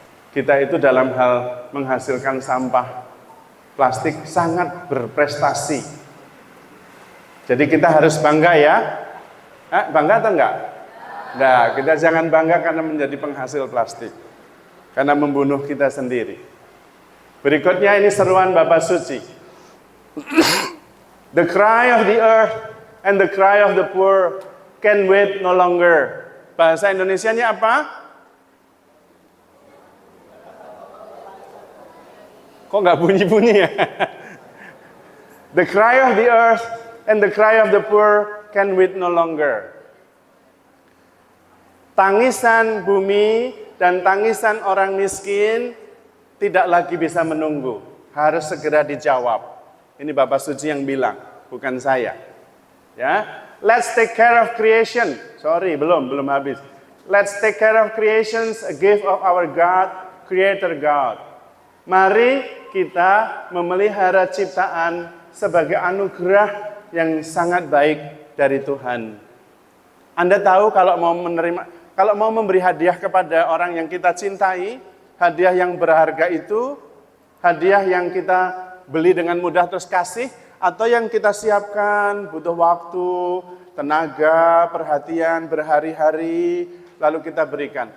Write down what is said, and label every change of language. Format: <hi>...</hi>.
<id>Kita itu dalam hal menghasilkan sampah plastik sangat berprestasi. Jadi kita harus bangga ya. Bangga atau enggak? Nah, kita jangan bangga karena menjadi penghasil plastik. Karena membunuh kita sendiri. Berikutnya ini seruan Bapak Suci.</id> <en>The cry of the earth and the cry of the poor can wait no longer.</en> <id>Bahasa Indonesianya apa? Kok nggak bunyi-bunyi ya?</id> <en>The cry of the earth and the cry of the poor can wait no longer.</en> <id>Tangisan bumi dan tangisan orang miskin tidak lagi bisa menunggu. Harus segera dijawab. Ini Bapak Suci yang bilang, bukan saya.</id> <en>Ya, let's take care of creation. Sorry,</en> <id>belum habis.</id> <en>Let's take care of creations, a gift of our God, Creator God.</en> <id>Mari kita memelihara ciptaan sebagai anugerah yang sangat baik dari Tuhan. Anda tahu kalau mau memberi hadiah kepada orang yang kita cintai, hadiah yang berharga itu, hadiah yang kita beli dengan mudah terus kasih, atau yang kita siapkan butuh waktu, tenaga, perhatian, berhari-hari, lalu kita berikan.</id>